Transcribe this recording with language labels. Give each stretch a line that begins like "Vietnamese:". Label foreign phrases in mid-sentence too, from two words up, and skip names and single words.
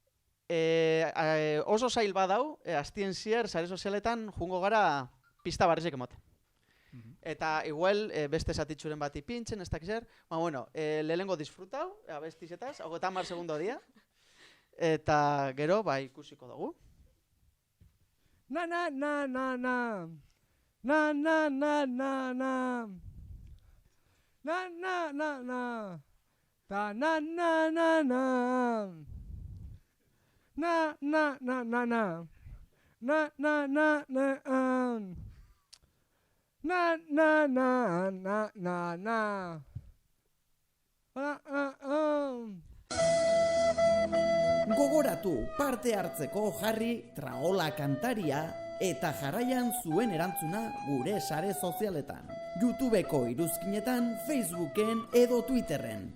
Basque: Oso zail badau, astien zier, sare sozialetan, jungo gara pista barrizek emote. Eta igual beste zatitzuren bat ipintzen, ez dakizer. Lehenengo disfrutau, abestizetaz, 30 segundo dia. Eta gero, ikusiko dugu. Na na na na na. Na na na na na. Na na na na. Ta na na na na. Na na na na na. Na na na na. Na na na na na na. Gogoratu parte hartzeko jarri Traola kantaria eta jarraian zuen erantzuna gure sare sozialetan. YouTubeko iruzkinetan, Facebooken edo Twitterren.